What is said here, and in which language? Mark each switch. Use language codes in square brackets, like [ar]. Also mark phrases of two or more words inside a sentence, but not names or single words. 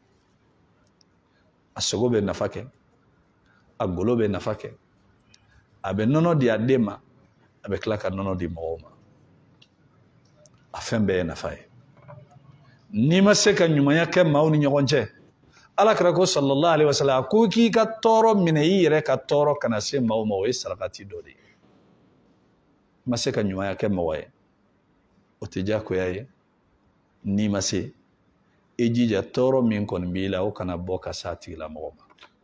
[bm] a sogo bɛ nafa kɛ a golo bɛ nafa kɛ a bɛ nɔnɔ di a den ma a bɛ tila ka nɔnɔ di mɔgɔw ma a fɛn bɛɛ ye nafa ye n'i ma se ka ɲumanya kɛ maaw ni ɲɔgɔn cɛ alakira ko [ar] صلى الله عليه وسلم [bm] ko k'i ka tɔɔrɔ minɛ i yɛrɛ ka tɔɔrɔ kana se maaw ma o ye sarakati dɔ de ye i ma se ka ɲumanya kɛ mɔgɔ ye o tɛ diyagoya ye n'i ma se i jija tɔɔrɔ min kɔni b'i la o kana bɔ ka s'a tigilamɔgɔ ma